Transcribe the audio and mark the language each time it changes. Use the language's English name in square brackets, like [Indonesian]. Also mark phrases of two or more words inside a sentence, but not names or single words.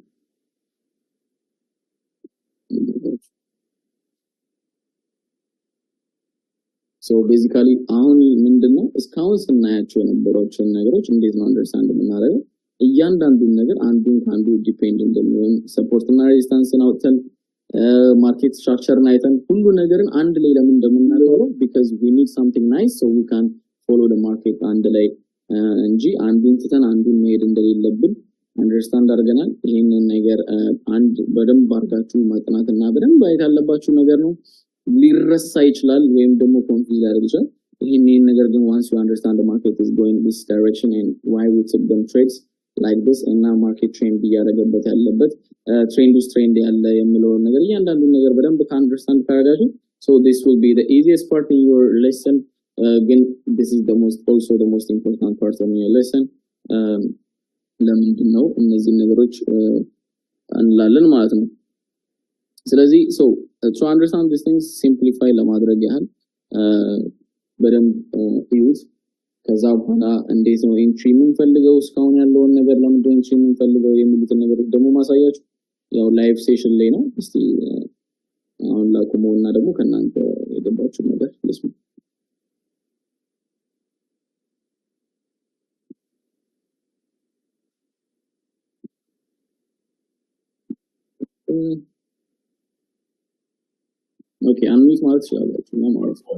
[English] so basically [Amharic] አሁን ምንድነው እስካሁን ስናያቸው የነበሩትን ነገሮች እንዴት ነው አንደርስታንድ የምናደርገው እያንዳንዱን ነገር አንዱን ከአንዱ ዲፔንድ እንደሚሆን ሰፖርት እና ሬዚስታንስን አውጥተን [English] market structure [Amharic] አይተን ሁሉ ነገርን አንድ ላይ ለምን እንደምናደርገው [English] because we need something nice so we can follow the market [Amharic] አንድ ላይ እንጂ አንዱን ትተን አንዱን መሄድ እንደሌለብን አንደርስታንድ አድርገናል ይሄንን ነገር አንድ በደንብ አድርጋችሁ ማጥናትና በደንብ አይት ያለባችሁ ነገር ነው ሊረሳ ይችላል ወይም ደግሞ ኮንፊውዝ ያደርግ ይችላል ይሄንን ነገር ግን [English] once you understand the market is going this direction and why we took them trades like this and now market trend [Amharic] ያደረገበት ያለበት [English] trend ውስጥ trend [Amharic] ያለ የሚለው ነገር እያንዳንዱ ነገር በደንብ አንደርስታንድ ካደረጋችሁ [English] so this will be the easiest part in your lesson again this is the most important part of your lesson [Amharic] ለምንድን ነው እነዚህ ነገሮች እንላለን ማለት ነው ስለዚህ [English] so to understand these things simplify [Amharic] ለማድረግ ያህል በደንብ ዩዝ ከዛ በኋላ እንዴት ነው ኢንትሪ የምንፈልገው እስካሁን ያለውን ነገር ለምንድን ኢንትሪ የምንፈልገው የሚሉትን ነገሮች ደግሞ ማሳያችሁ ያው [English] live session [Amharic] ላይ ነው እስቲ አሁን ላቁመውና ደግሞ ከናንተ የገባችሁ ነገር ልስሙ [English] Okay, unmute [Amharic] ማለት ይችላልላችሁ እና ማለት ነው